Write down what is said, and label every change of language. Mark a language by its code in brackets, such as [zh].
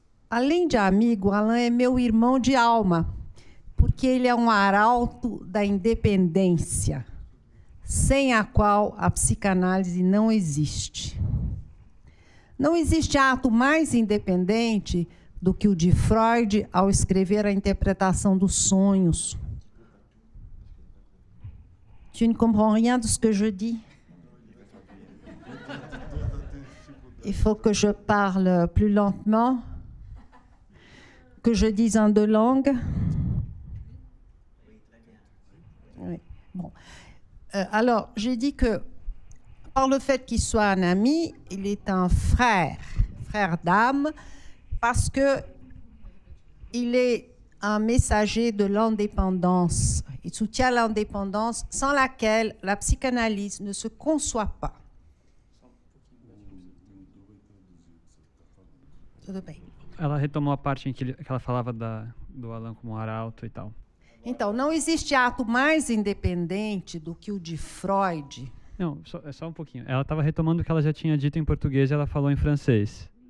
[pt] Além de amigo, Alain é meu irmão de alma, porque ele é um arauto da independência, sem a qual a psicanálise não existe. Não existe ato mais independente do que o de Freud ao escrever a interpretação dos sonhos. [fr] Tu ne comprends rien de ce que je dis? Il faut que je parle plus lentement, que je dise en deux langues. Oui. Bon. Alors, j'ai dit que, par le fait qu'il soit un ami, il est un frère d'âme, parce qu'il est un messager de l'indépendance. Il soutient l'indépendance sans laquelle la psychanalyse ne se conçoit pas. [pt] Tudo bem. Ela retomou a parte em que ela falava do Alain como arauto e tal. Então, não existe ato mais independente do que o de Freud. Não, só um pouquinho. Ela estava retomando o que ela já tinha dito em português e ela falou em francês.